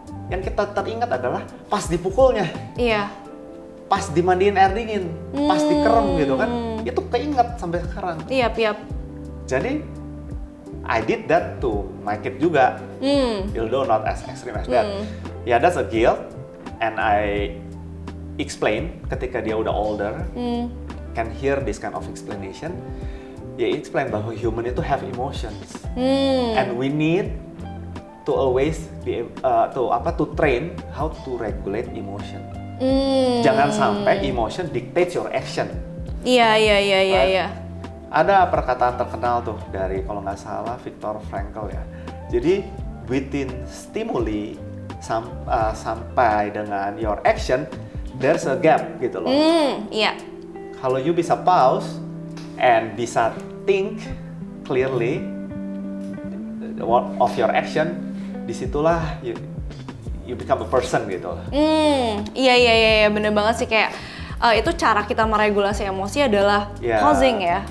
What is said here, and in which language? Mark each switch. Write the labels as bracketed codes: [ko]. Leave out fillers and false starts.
[id] Yang kita teringat adalah pas dipukulnya. Iya. Pas dimandiin air dingin, pas dikerem gitu kan. Itu keinget sampai sekarang. Iya, [en] Jadi I did that to my kid juga. Although not as extreme as that. Yeah, that's a guilt. And I explain [id] ketika dia udah [en] older, can hear this kind of explanation. Ya explain bahwa human itu have emotions. And we need to always be to train how to regulate emotion. [id] Jangan sampai [en] emotion dictates your action. [id] Iya. Ada perkataan terkenal tuh dari kalau nggak salah Viktor Frankl ya. [en] Jadi within stimuli [id] sampai dengan [en] your action, there's a gap gitu loh. [id] Iya. [en] Kalau you bisa pause and bisa think clearly of your action, disitulah you become a person gitu. [id] Iya, bener banget sih kayak itu cara kita meregulasi emosi adalah pausing ya.